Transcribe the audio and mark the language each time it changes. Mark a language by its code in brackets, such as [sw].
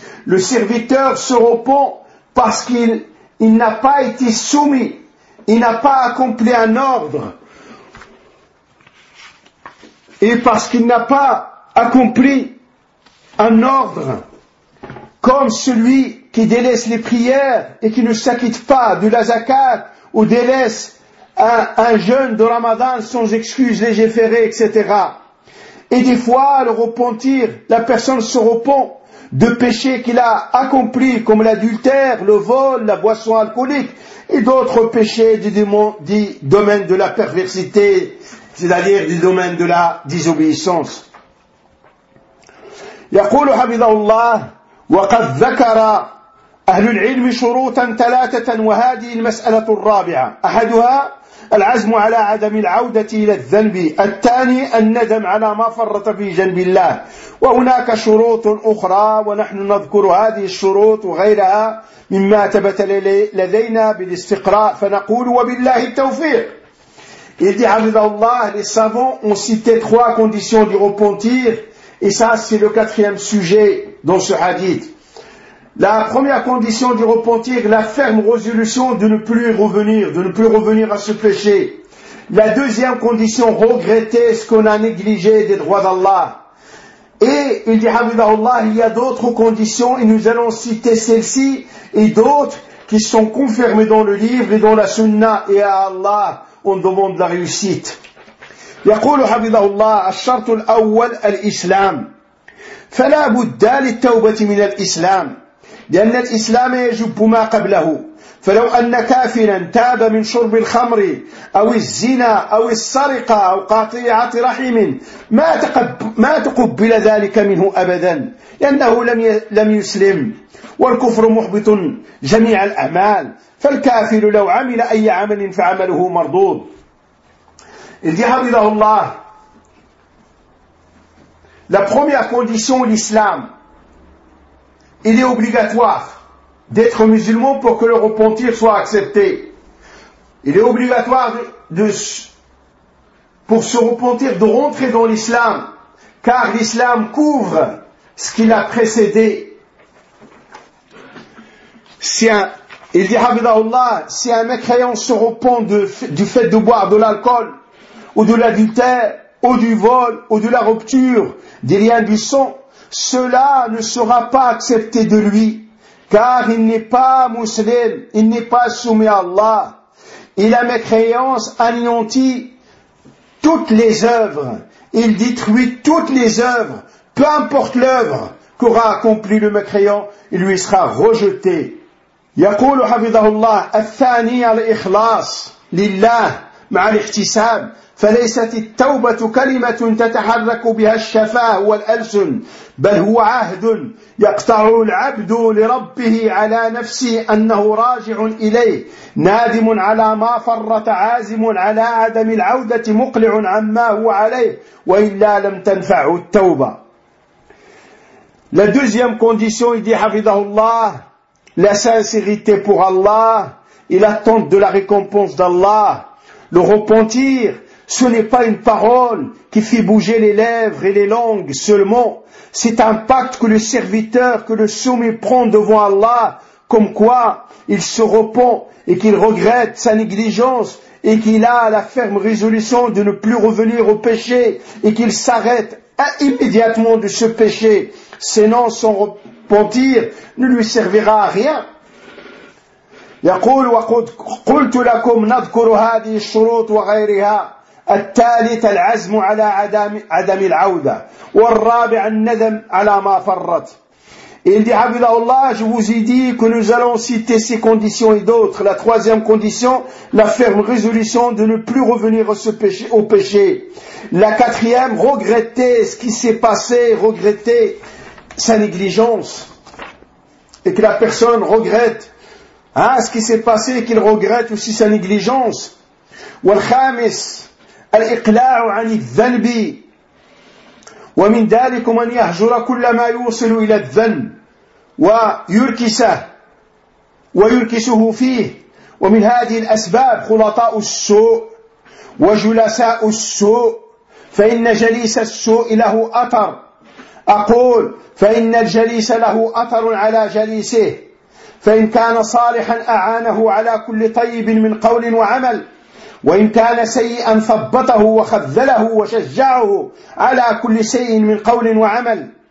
[fr] Le serviteur se repent parce qu'il n'a pas été soumis, il n'a pas accompli un ordre, et parce qu'il n'a pas accompli un ordre comme celui qui délaisse les prières et qui ne s'acquitte pas de la zakat ou délaisse un jeûne de Ramadan sans excuse légiférée, etc. Et des fois, la personne se repent de péchés qu'il a accomplis, comme l'adultère, le vol, la boisson alcoolique, et d'autres péchés du domaine de la perversité, c'est-à-dire du domaine de la désobéissance. [ar] يقول حفظه الله وقد ذكر أهل العلم شروطا ثلاثة وهذه المسألة الرابعة أحدها العزم على عدم العودة إلى الذنب الثاني الندم على ما فرط في جنب الله وهناك شروط أخرى ونحن نذكر هذه الشروط وغيرها مما ثبت لدينا بالاستقراء فنقول وبالله التوفيق. [fr] Il dit [ar] حفظه الله [fr] les savants ont cité trois conditions du repentir. Et ça, c'est le quatrième sujet dans ce hadith. La première condition du repentir, la ferme résolution de ne plus revenir, de ne plus revenir à ce péché. La deuxième condition, regretter ce qu'on a négligé des droits d'Allah. Et il dit, Habibullah, il y a d'autres conditions, et nous allons citer celles-ci, et d'autres qui sont confirmées dans le livre et dans la sunna, et à Allah, on demande la réussite. [ar] يقول حفظه الله الشرط الأول الإسلام فلا بد للتوبة من الإسلام لأن الإسلام يجب ما قبله فلو أن كافرا تاب من شرب الخمر أو الزنا أو السرقة أو قطيعة رحم ما تقبل ذلك منه أبدا لأنه لم يسلم والكفر محبط جميع الأعمال فالكافر لو عمل أي عمل فعمله مردود. [fr] Il dit, Habibullah, la première condition, l'islam, il est obligatoire d'être musulman pour que le repentir soit accepté. Il est obligatoire pour se repentir de rentrer dans l'islam, car l'islam couvre ce qui l'a précédé. Il dit, Habibullah, si un mécréant se repent du fait de boire de l'alcool, ou de l'adultère, ou du vol, ou de la rupture des liens du sang, cela ne sera pas accepté de lui, car il n'est pas musulman, il n'est pas soumis à Allah. Il a mécréant, anéanti toutes les œuvres, il détruit toutes les œuvres, peu importe l'œuvre qu'aura accompli le mécréant, il lui sera rejeté. [ar] يقول حفظه الله الثاني الإخلاص لله مع الاحتساب فليست التوبة كلمة تتحرك بها الشفاه والألسن بل هو عهد يقطع العبد لربه على نفسه أنه راجع إليه نادم على ما فرط عازم على عدم العودة مقلع عما هو عليه وإلا لم تنفع التوبة. [fr] La deuxième condition, il dit, [ar] حفظه الله, [fr] la sincérité pour Allah et l'attente de la récompense d'Allah. Le repentir, ce n'est pas une parole qui fait bouger les lèvres et les langues seulement. C'est un pacte que le serviteur, que le soumis prend devant Allah, comme quoi il se repent et qu'il regrette sa négligence et qu'il a la ferme résolution de ne plus revenir au péché et qu'il s'arrête immédiatement de ce péché. Sinon, son repentir ne lui servira à rien. [ar] يقول وقد قلت لكم نذكر هذه الشروط وغيرها الثالث العزم على عدم العودة والرابع الندم على ما فرط. [fr] Il dit, Habibullah, je vous ai dit que nous allons citer ces conditions et d'autres. La troisième condition, la ferme résolution de ne plus revenir au péché. La quatrième, regretter ce qui s'est passé, regretter sa négligence. Et que la personne regrette, ce qui s'est passé, qu'il regrette aussi sa négligence. [ar] والخامس الإقلاع عن الذنب ومن ذلك من يهجر كل ما يوصل إلى الذنب ويركسه ويركسه فيه ومن هذه الأسباب خلطاء السوء وجلساء السوء فإن جليس السوء له أثر أقول فإن الجليس له أثر على جليسه فإن كان صالحا أعانه على كل طيب من قول وعمل وإن كان سيئا ثبته وخذله وشجعه على كل شيء من قول وعمل.